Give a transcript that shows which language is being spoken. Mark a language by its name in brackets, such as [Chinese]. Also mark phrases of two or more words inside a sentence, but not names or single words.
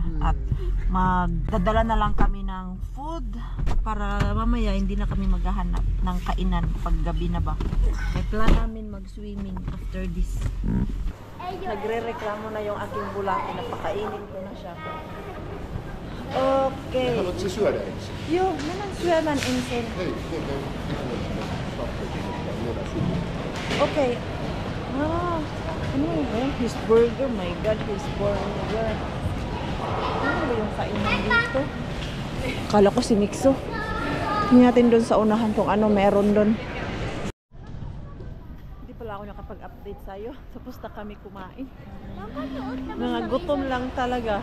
[Filipino] At magdadala na lang kami ng food para mamaya hindi na kami maghahanap ng kainan pag gabi na ba. May plan namin mag-swimming [English] after this. [Filipino] Nagre-reklamo na yung aking bulaki na pakainin ko na siya. [Finnish] Okei. Haluatko syödä ensin? Joo, mennään syömään ensin. Hei, [Filipino] Okay. Ano yun? [English] His burger. My God, his burger. [Filipino] Ano ba yung kainan dito? Kala ko si Mixo. Tingnan natin doon sa unahan kung ano meron doon. Hindi pala ako nakapag-update sa'yo. Tapos na kami kumain. Mga gutom lang talaga.